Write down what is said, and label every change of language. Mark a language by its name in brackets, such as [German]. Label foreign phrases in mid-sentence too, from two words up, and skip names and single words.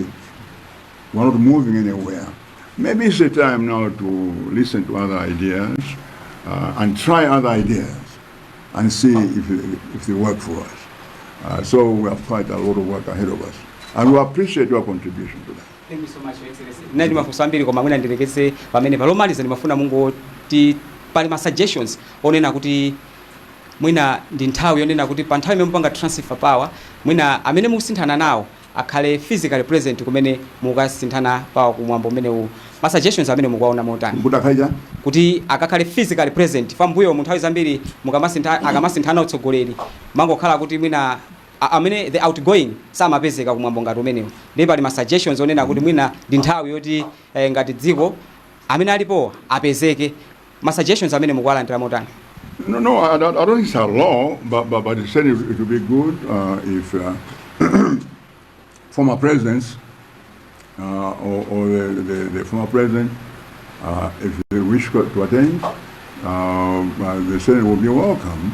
[English] We're not moving anywhere. Maybe it's the time now to listen to other ideas and try other ideas and see if they work for us. So we have quite a lot of work ahead of us. And we appreciate your contribution to that. Thank you so much, Your Excellency. [Nyanja] Nani mafunso ambiri koma mwina ndirekese pamene palomaliza ndimafuna mungoti pali ma suggestions onena kuti mwina ndi nthawi yonena kuti pa nthawi imene mupanga [English] transfer power [Nyanja] mwina amene mukusinthana nawo akhale [English] physically present [Nyanja] kumene mukasinthana power kumwambo umene ma suggestions amene mukuwaona motani kuti akakhale physically present pambuyo mu nthawi zambiri akamasinthana utsogoleri mangokhala kuti mwina amene [English] the outgoing [Nyanja] samapezeka kumwambo ngati umenewo ndi pali ma suggestions onena kuti mwina ndi nthawi yoti ngati dziko amene alipo apezeke ma suggestions amene mukuwalandira motani. [English] No, I don't think it's a law, but it said it would be good if former presidents or the former president, if they wish to attend, the Senate will be welcome.